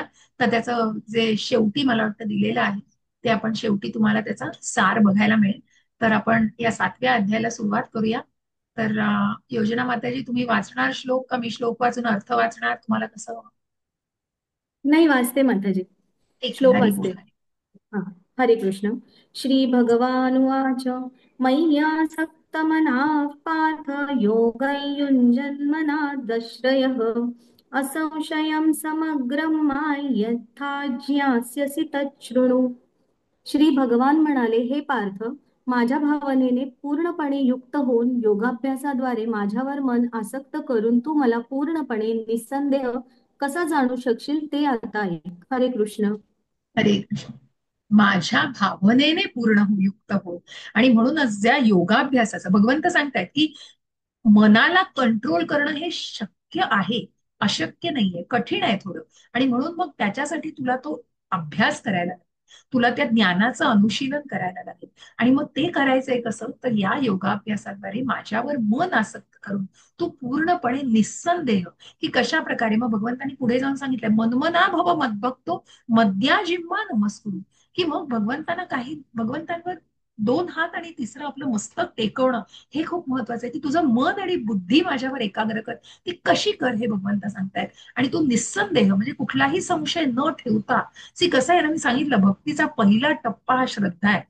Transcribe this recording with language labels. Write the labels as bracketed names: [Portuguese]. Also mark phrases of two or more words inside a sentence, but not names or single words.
[Marathi] तर त्याचं जे शेवटी मला वाटतं दिलेलं आहे, ते आपण शेवटी तुम्हाला त्याचा सार बघायला मिळेल. तर आपण या 7व्या अध्यायाला सुरुवात करूया. तर योजना माताजी, तुम्ही वाचणार श्लोक का मी श्लोक वाचून अर्थ वाचणार, तुम्हाला कसं? नाही, वाचते माताजी. ठीक आहे, श्लोक हरी वाचते. बोल. हा. हरे कृष्ण. [Sanskrit] श्री भगवानुवाच मय्यासक्तमनः पार्थ योगयुञ्जन्मनादश्रयः असंशयं समग्रं यथा ज्ञास्यसि तच्छृणु. [Marathi] श्री भगवान म्हणाले, हे पार्थ, माझ्या भावनेने पूर्णपणे युक्त होऊन योगाभ्यासाद्वारे माझ्यावर मन आसक्त करून तू मला पूर्णपणे निस्संदेह कसा जाणू शकशील ते आता ऐक. हरे कृष्ण. हरे कृष्ण. माझ्या भावनेने पूर्ण युक्त हो. आणि म्हणूनच ज्या योगाभ्यासाचं भगवंत सांगतायत, की मनाला कंट्रोल करणं हे शक्य आहे, अशक्य नाहीये, कठीण आहे थोडं. आणि म्हणून मग त्याच्यासाठी तुला तो अभ्यास करायला लागेल, तुला त्या ज्ञानाचं अनुशीलन करायला लागेल. आणि मग ते करायचंय कसं, तर या योगाभ्यासाद्वारे माझ्यावर मन आसक्त करून तू पूर्णपणे निस्संदेह, की कशा प्रकारे. मग भगवंतांनी पुढे जाऊन सांगितलंय, [Sanskrit] मनमना भव मद्भक्तो मद्या जिम्मा नमस्कुरु, [Marathi] की मग भगवंतांवर 2 हात आणि तिसरं आपलं मस्तक टेकवणं हे खूप महत्वाचं आहे, की तुझं मन आणि बुद्धी माझ्यावर एकाग्र कर. ती कशी कर हे भगवंत सांगतायत. आणि तू निस्संदेह, म्हणजे कुठलाही संशय न ठेवता. कसं आहे ना, मी सांगितलं, भक्तीचा पहिला टप्पा हा श्रद्धा आहे.